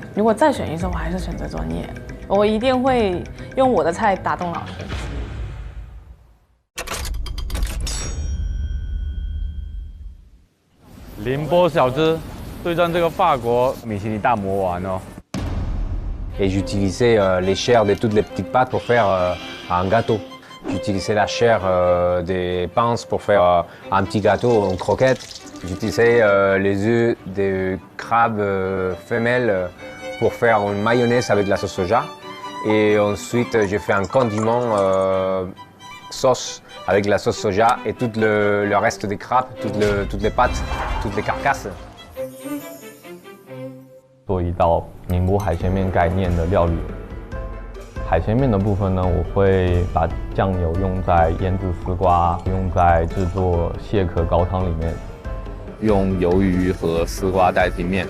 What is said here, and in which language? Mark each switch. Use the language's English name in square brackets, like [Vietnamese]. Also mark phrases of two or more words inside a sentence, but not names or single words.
[Chinese] 如果再选一次，我还是选择专业。我一定会用我的菜打动老师。宁波小资对战这个法国米其林大魔王哦。 [French] Et j'utilisais les chairs de toutes les petites pâtes pour faire un gâteau. J'utilisais la chair des pinces pour faire un petit gâteau en croquettes. J'utilisais les œufs des crabes femelles pour faire une mayonnaise avec la sauce soja. Et ensuite, j'ai fait un condiment sauce avec la sauce soja et tout le reste des crabes, toutes les pâtes, toutes les carcasses. [Chinese] 做一道宁波海鲜面概念的料理。海鲜面的部分呢，我会把酱油用在腌制丝瓜，用在制作蟹壳高汤里面，用鱿鱼和丝瓜代替面。